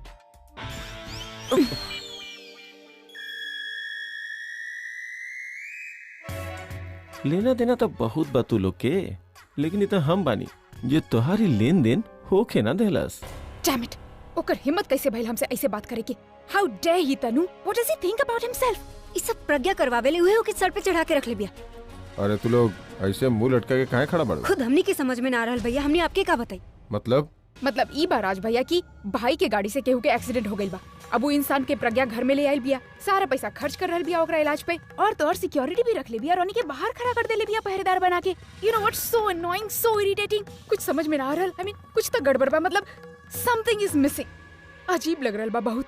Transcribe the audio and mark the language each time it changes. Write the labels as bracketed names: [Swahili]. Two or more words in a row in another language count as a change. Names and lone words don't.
[Bhojpuri] लेना देना तो बहुत बा तू लोग के, लेकिन ये तो हम बानी जे तुम्हारी लेन देन होके ना देहलस। [English] Damn it! [Bhojpuri] ओकर हिम्मत कैसे भइल हमसे ऐसे बात करे की? [English] How dare he तनु! What does he think about himself? [Bhojpuri] ये सब प्रज्ञा करवावेले हुए ओके सर पे चढ़ा के रख ले बिया। अरे तू लोग ऐसे मुंह लटका के काहे खड़ा बाड़ू? खुद हमनी के समझ में ना आ रहल भैया, हमने आपके का बताई? मतलब मतलब ई बा राज भैया की भाई के गाड़ी से केहू के एक्सीडेंट हो गइल बा। अब वो इंसान के प्रज्ञा घर में ले आइल बिया, सारा पैसा खर्च कर रहल बिया ओकरा इलाज पे, और तो और सिक्योरिटी भी रख ले बिया, रोनी के बाहर खड़ा कर देले बिया पहरेदार बना के। [English] You know what's so annoying, so irritating. [Bhojpuri] कुछ समझ में ना आ रहल। [English] I mean [Bhojpuri] कुछ तो गड़बड़ बा, मतलब [English] something is missing. [Bhojpuri] अजीब लग रहल बा बहुत।